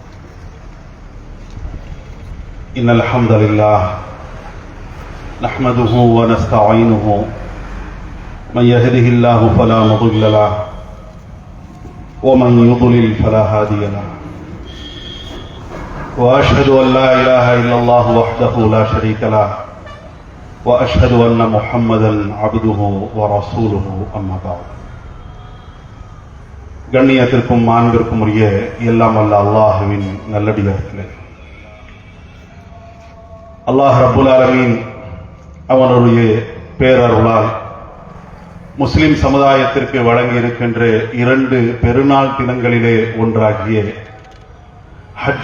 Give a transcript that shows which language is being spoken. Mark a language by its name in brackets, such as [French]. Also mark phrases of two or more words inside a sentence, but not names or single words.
[Arabic] إن الحمد لله نحمده ونستعينه من يهده الله فلا مضل له ومن يضلل فلا هادي له وأشهد أن لا إله إلا الله وحده لا شريك له وأشهد أن محمدا عبده ورسوله أما بعد. [Tamil] கண்ணியத்திற்கும் மாண்பிற்கும் உரிய எல்லாம் வல்ல அல்லாஹ்வின் நல்லடியார்களே, [Arabic] الله رب العالمين [Tamil] அவனுடைய பேரருளால் முஸ்லிம் சமுதாயத்திற்கு வழங்கி இருக்கின்ற 2 பெருநாள் தினங்களிலே ஒன்றாகிய ஹஜ்